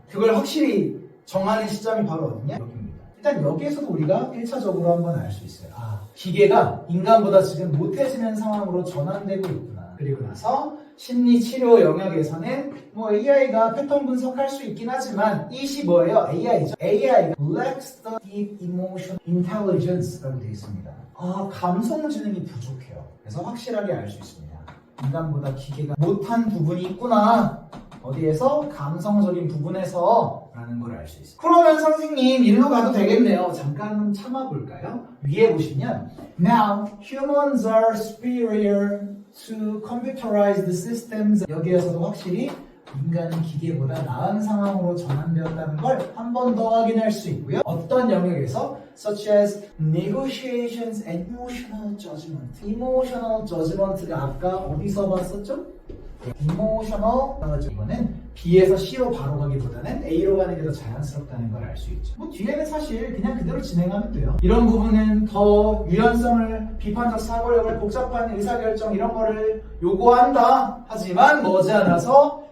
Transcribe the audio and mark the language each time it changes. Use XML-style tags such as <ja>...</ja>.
<ko>그걸 확실히 정하는 시점이 바로 어디냐? 여기입니다. 일단 여기에서도 우리가 1차적으로 한번 알 수 있어요. 아, 기계가 인간보다 지금 못해지는 상황으로 전환되고 있구나. 그리고 나서 심리치료 영역에서는 뭐 AI가 패턴 분석할 수 있긴 하지만 이시 뭐예요? AI죠.</ko> <en>AI가 lacks the deep emotion intelligence라고</en> <ko>되어 있습니다. 아, 감성 지능이 부족해요. 그래서 확실하게 알 수 있습니다. 인간보다 기계가 못한 부분이 있구나. 어디에서? 감성적인 부분에서 라는 걸 알 수 있어요. 그러면 선생님 일로 가도 되겠네요. 잠깐 참아볼까요?</ko> <en>위에 보시면 Now humans are superior to computerized systems.</en> <ko>여기에서도 확실히 인간은 기계보다 나은 상황으로 전환되었다는 걸 한 번 더 확인할 수 있고요. 어떤 영역에서</ko> <en>such as negotiations and emotional judgment.</en> <ko>emotional judgment가 아까 어디서 봤었죠?</ko> <en>emotional judgment.</en> <ko>이거는 B에서 C로 바로 가기보다는 A로 가는 게 더 자연스럽다는 걸 알 수 있죠. 뭐 뒤에는 사실 그냥 그대로 진행하면 돼요. 이런 부분은 더 유연성을, 비판적 사고력을, 복잡한 의사결정 이런 거를 요구한다. 하지만 머지않아서</ko>